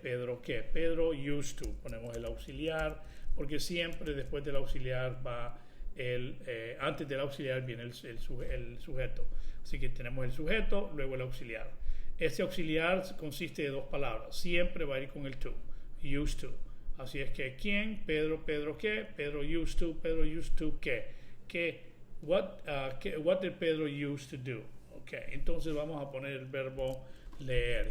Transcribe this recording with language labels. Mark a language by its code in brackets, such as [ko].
[es] Pedro used to. Ponemos el auxiliar, porque siempre después del auxiliar va antes del auxiliar viene el sujeto. Así que tenemos el sujeto, luego el auxiliar. Este auxiliar consiste de dos palabras. Siempre va a ir con el to. Used to. Así es que quién, Pedro qué, Pedro used to qué. [en] What did Pedro used to do? [es] Okay, entonces vamos a poner el verbo leer.